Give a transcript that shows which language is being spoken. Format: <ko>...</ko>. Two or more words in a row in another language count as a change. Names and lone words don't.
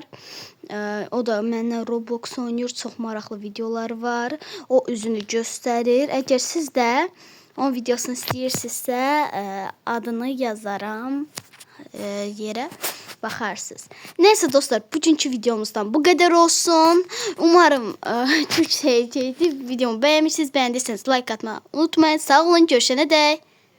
<az>O da mənlə Roblox oynayır, çox maraqlı videoları var. O üzünü göstərir. Əgər siz də onun videosunu istəyirsinizsə, adını yazaram yerə. Baxarsınız.</az> <tr>Neyse dostlar,</tr> <az>bugünkü videomuzdan bu qədər olsun.</az> <tr>Umarım çok sevdiğiniz videomu beğenmişsiniz. Beğendiyseniz like atmayı unutmayın. Sağ olun, görüşene dek.</tr>